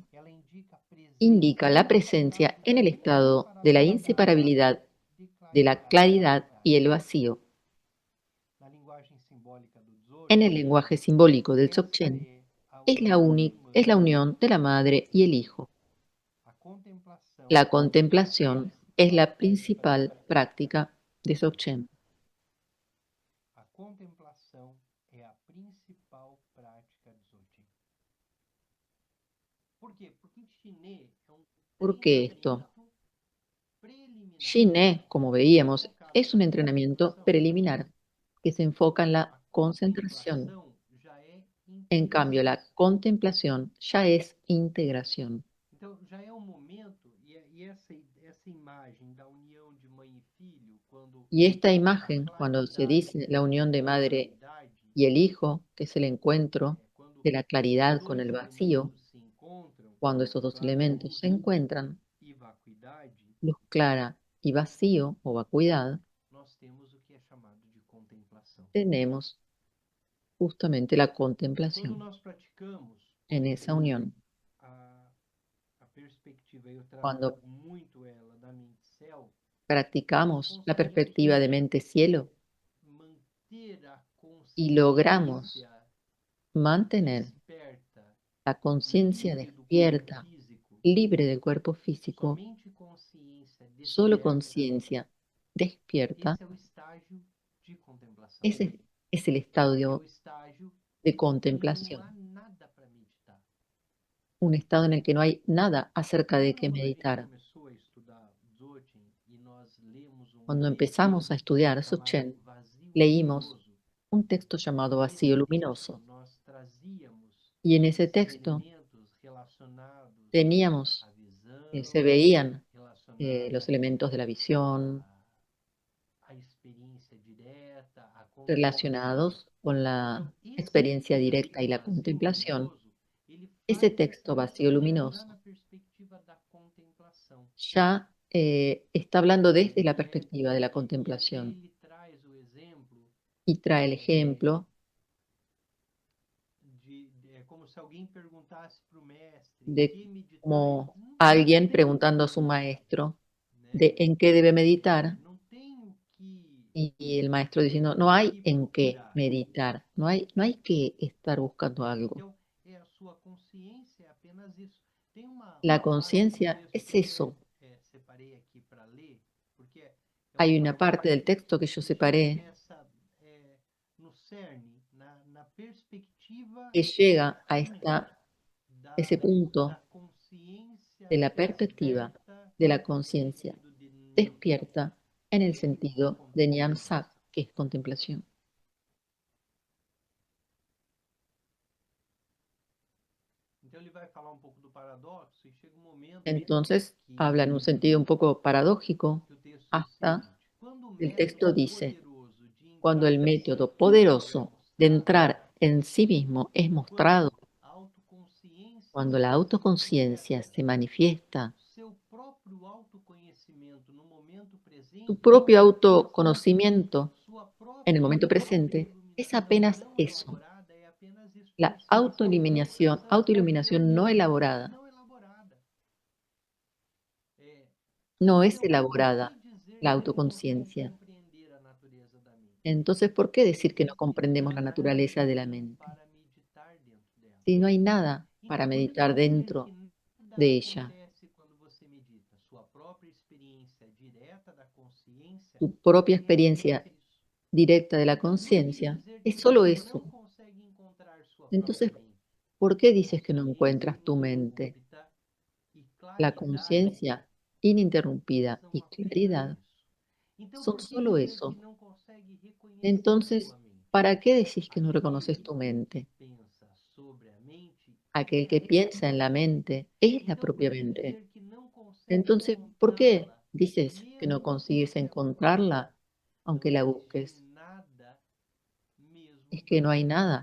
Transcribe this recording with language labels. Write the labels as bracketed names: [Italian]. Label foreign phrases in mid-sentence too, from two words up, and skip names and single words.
[Portuguese] Ela indica [Spanish] Indica la presencia en el estado de la inseparabilidad, de la claridad y el vacío. [Portuguese] Na linguagem simbólica do Dzogchen, [Spanish] En el lenguaje simbólico del [Portuguese] essa Dzogchen, é a [Spanish] es la unión de la madre y el hijo. [Portuguese] A contemplação [Spanish] La contemplación es la principal práctica de Dzogchen. [Portuguese] A contemplação é a principal prática de Dzogchen. Por quê? Porque Shiné é [Spanish] ¿Por qué esto? [Portuguese] preliminar. [Spanish] Shiné, como veíamos, es un entrenamiento preliminar que se enfoca en la [Portuguese] A [Spanish] concentración. [Portuguese] contemplação já é [Spanish] En cambio, la contemplación ya es integración. [Portuguese] Então, já é um momento, e essa imagem da união de mãe e filho, quando [Spanish] Y esta imagen, [Portuguese] a [Spanish] cuando se [Portuguese] claridade [Spanish] dice la unión de [Portuguese] a [Spanish] madre [Portuguese] vacuidade, [Spanish] y el hijo, que es el encuentro [Portuguese] quando [Spanish] de la claridad [Portuguese] esses [Spanish] con [Portuguese] dois [Spanish] el vacío, [Portuguese] elementos se encontram, [Spanish] cuando esos dos elementos se encuentran, [Portuguese] e vacuidade, [Spanish] luz clara y vacío o vacuidad, [Portuguese] nós temos o que é chamado de contemplação. [Spanish] tenemos justamente la [Portuguese] Quando [Spanish] contemplación [Portuguese] nós praticamos [Spanish] en esa unión. [Portuguese] a perspectiva, eu [Spanish] Cuando [Portuguese] trago muito ela da mente céu, [Spanish] practicamos la perspectiva de mente-cielo [Portuguese] manter a [Spanish] y logramos [Portuguese] consciência [Spanish] mantener [Portuguese] desperta, [Spanish] la conciencia [Portuguese] livre do corpo [Spanish] despierta, [Portuguese] físico, [Spanish] libre del cuerpo físico, [Portuguese] somente consciência [Spanish] solo [Portuguese] desperta, [Spanish] conciencia despierta, [Portuguese] esse é o estágio de contemplação. [Spanish] ese es el estadio [Portuguese] É o estágio [Spanish] de [Portuguese] em que não [Spanish] contemplación, [Portuguese] há nada para meditar. [Spanish] un estado en el que no hay nada acerca de [Portuguese] Quando [Spanish] qué [Portuguese] a gente [Spanish] meditar. [Portuguese] começou a estudar Dzogchen e nós lemos [Spanish] Cuando [Portuguese] texto [Spanish] empezamos a estudiar [Portuguese] chamado [Spanish] Dzogchen, [Portuguese] Vazio [Spanish] leímos [Portuguese] Luminoso, [Spanish] un texto llamado [Portuguese] nesse [Spanish] Vacío [Portuguese] texto [Spanish] Luminoso, [Portuguese] nós trazíamos [Spanish] y en ese [Portuguese] esses [Spanish] texto [Portuguese] elementos relacionados [Spanish] teníamos, [Portuguese] à visão, [Spanish] se veían [Portuguese] relacionados [Spanish] los elementos de la visión [Portuguese] à experiência direta, à contemplação. [Spanish] relacionados con la [Portuguese] Então, esse [Spanish] experiencia [Portuguese] texto [Spanish] directa y la [Portuguese] Vazio [Spanish] contemplación. [Portuguese] Luminoso, ele [Spanish] Ese [Portuguese] faz [Spanish] texto [Portuguese] essa [Spanish] Vacío [Portuguese] discussão [Spanish] Luminoso [Portuguese] já na perspectiva da contemplação. [Spanish] ya está hablando desde la [Portuguese] E [Spanish] perspectiva de la [Portuguese] até [Spanish] contemplación [Portuguese] ele traz o exemplo [Spanish] y trae el ejemplo [Portuguese] é como se alguém perguntasse para o mestre de que meditar, [Spanish] como [Portuguese] ele não [Spanish] alguien [Portuguese] tem [Spanish] preguntando a su [Portuguese] resposta, [Spanish] maestro [Portuguese] né? [Spanish] de en qué debe meditar, [Portuguese] Não [Spanish] Y el maestro diciendo, no hay en qué meditar, no hay que estar buscando algo. [Portuguese] Então, a sua consciência é apenas isso. Tem [Spanish] La [Portuguese] uma parte do [Spanish] conciencia [Portuguese] texto [Spanish] es [Portuguese] que eu até [Spanish] eso. [Portuguese] separei aqui para ler, porque é [Spanish] Hay [Portuguese] uma [Spanish] una parte del [Portuguese] parte [Spanish] texto que yo [Portuguese] que chega [Spanish] separé [Portuguese] nessa, no cerne, na perspectiva [Spanish] que llega a [Portuguese] exatamente [Spanish] ese [Portuguese] da [Spanish] punto [Portuguese] consciência [Spanish] de la perspectiva [Portuguese] desperta [Spanish] de la [Portuguese] no [Spanish] conciencia [Portuguese] sentido de nirvana, [Spanish] despierta en el [Portuguese] que é a [Spanish] sentido de Nyam [Portuguese] contemplação. [Spanish] Sak, que es contemplación. [Portuguese] Então ele vai falar um pouco do paradoxo e chega um momento [Spanish] Entonces, habla en un [Portuguese] que, [Spanish] sentido un poco paradójico [Portuguese] que o texto diz o [Spanish] hasta [Portuguese] seguinte: quando o [Spanish] el texto [Portuguese] método [Spanish] dice, [Portuguese] poderoso de [Spanish] cuando [Portuguese] entrar [Spanish] el [Portuguese] em si [Spanish] método [Portuguese] mesmo é [Spanish] poderoso de [Portuguese] mostrado, [Spanish] entrar en sí mismo es mostrado, [Portuguese] quando a autoconsciência [Spanish] cuando [Portuguese] se [Spanish] la autoconciencia [Portuguese] manifesta, [Spanish] se manifiesta, [Portuguese] seu próprio autoconhecimento no momento [Spanish] tu [Portuguese] presente é [Spanish] propio [Portuguese] apenas isso. [Spanish] autoconocimiento [Portuguese] Sua [Spanish] en el [Portuguese] própria [Spanish] momento presente es [Portuguese] autoiluminação [Spanish] apenas [Portuguese] não [Spanish] eso, [Portuguese] elaborada é apenas isso. [Spanish] la [Portuguese] Por isso, contemplação [Spanish] autoiluminación no elaborada. [Portuguese] não elaborada. É, [Spanish] No es [Portuguese] então, por [Spanish] elaborada [Portuguese] que dizer [Spanish] la [Portuguese] que não consegue [Spanish] autoconciencia. [Portuguese] compreender a natureza da mente? [Spanish] Entonces, ¿por qué decir que no [Portuguese] Se não [Spanish] comprendemos la [Portuguese] há [Spanish] naturaleza de la [Portuguese] nada [Spanish] mente? [Portuguese] para meditar dentro dela. [Spanish] Si no hay nada para [Portuguese] Então, por que [Spanish] meditar [Portuguese] dizer que [Spanish] dentro [Portuguese] nada [Spanish] de ella, [Portuguese] acontece quando você medita? Sua própria experiência direta da consciência [Spanish] tu propia [Portuguese] é apenas [Spanish] experiencia [Portuguese] isso. [Spanish] directa de la [Portuguese] Então, por que [Spanish] conciencia, [Portuguese] dizer [Spanish] es [Portuguese] que [Spanish] solo [Portuguese] você [Spanish] eso? [Portuguese] não consegue encontrar sua própria [Spanish] Entonces, [Portuguese] mente? [Spanish] ¿por qué dices que no [Portuguese] Consciência [Spanish] encuentras tu mente? [Portuguese] ininterrupta e [Spanish] La [Portuguese] claridade [Spanish] conciencia ininterrumpida y [Portuguese] são apenas [Spanish] claridad [Portuguese] isso. Então, [Spanish] son [Portuguese] por que [Spanish] solo [Portuguese] dizer que [Spanish] eso. [Portuguese] não consegue reconhecer [Spanish] Entonces, [Portuguese] sua mente? [Spanish] ¿para qué decís que no reconoces [Portuguese] Aquele [Spanish] tu mente? [Portuguese] que pensa sobre a mente [Spanish] Aquel [Portuguese] é a [Spanish] que [Portuguese] própria [Spanish] piensa en la [Portuguese] mente. [Spanish] mente es la [Portuguese] Então, por [Spanish] propia [Portuguese] que [Spanish] mente. [Portuguese] dizer que não consegue [Spanish] Entonces, ¿por qué [Portuguese] encontrá-la, [Spanish] dices que no [Portuguese] mesmo que [Spanish] consigues [Portuguese] você a procure? [Spanish] encontrarla [Portuguese] Não [Spanish] aunque la [Portuguese] existe [Spanish] busques? [Portuguese] nada [Spanish] Es [Portuguese] mesmo [Spanish] que no [Portuguese] para [Spanish] hay [Portuguese] encontrar